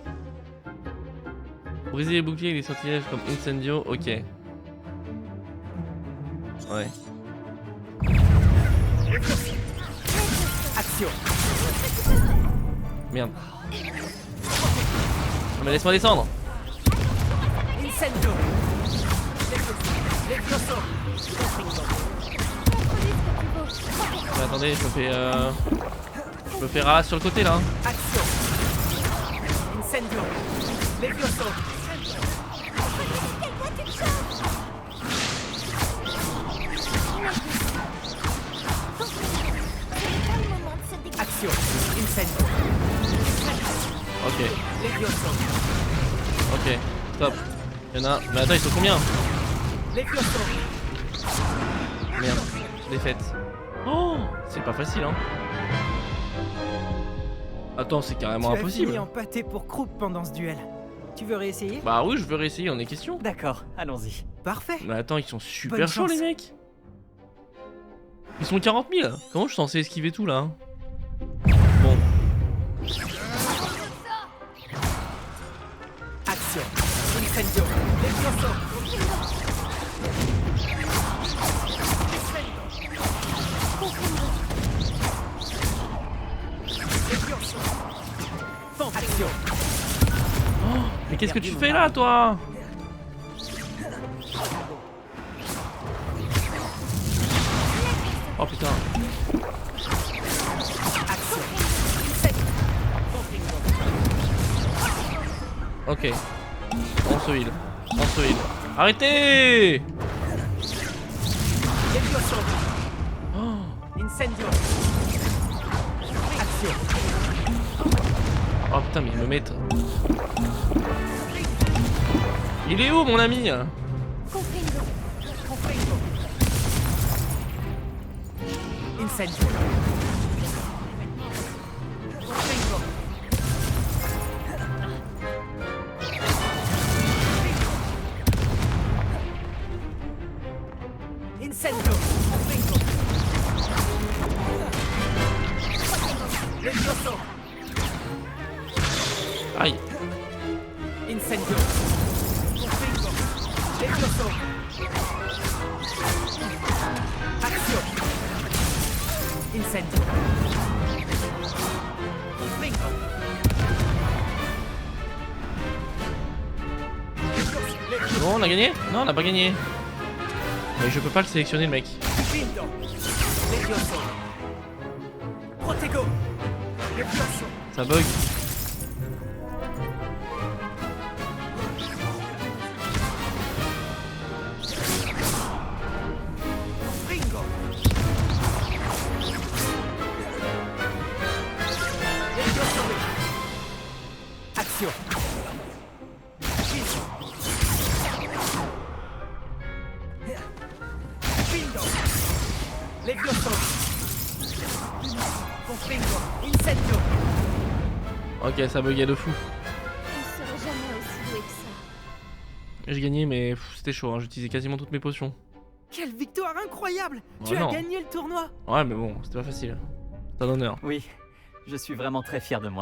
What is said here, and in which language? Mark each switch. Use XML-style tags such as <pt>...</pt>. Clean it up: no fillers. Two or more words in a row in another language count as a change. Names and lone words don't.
<fr>Briser les boucliers et les sortilèges comme Incendio, ok. Ouais. Action. Merde. Non mais laisse-moi descendre. Incendio. Levioso. Mais attendez, je me fais ralasse sur le côté là. Action. Incendio. Levioso. Action. Incendio. Ok, Levioso. ok, stop. Y'en a. Mais attends, ils sont combien? Levioso. Merde, défaite. Oh, c'est pas facile hein. Attends, c'est carrément Tu as impossible. fini empâté pour Croup pendant ce duel. Tu veux réessayer? Bah oui, je veux réessayer, on est question. D'accord, allons-y. Parfait. Mais attends, ils sont super Bonne chauds chance. les mecs. Ils sont 40 000. Comment je suis censé esquiver tout là? Bon, Action. Incendio. Levioso. Levioso. Action. mais qu'est-ce que tu fais là toi? Oh putain. Ok. On se heal. On se heal. Arrêtez! Oh. Incendio. Action. Oh putain, mais ils me mettent. Il est où mon ami? Comprendo. Confringo. Incendio. Confringo. Incendio. Confringo. Levioso. Aïe. Incendio. Confringo. Levioso. Action. Incendio. Confringo. Bon, on a gagné? Non, on a pas gagné. Mais je peux pas le sélectionner, le mec. Findo. Levioso. Protego. Levioso. Ça bug. Confringo. Levioso. Action. Findo. Findo. Levioso. Confringo. Incendio. Ok, ça buguait de fou. On ne serait jamais aussi doué que ça. J'ai gagné, mais pff, c'était chaud, hein. J'utilisais quasiment toutes mes potions. Quelle victoire incroyable! Oh Tu as non. gagné le tournoi! Ouais, mais bon, c'était pas facile. C'est un honneur. Oui, je suis vraiment très fier de moi.</fr>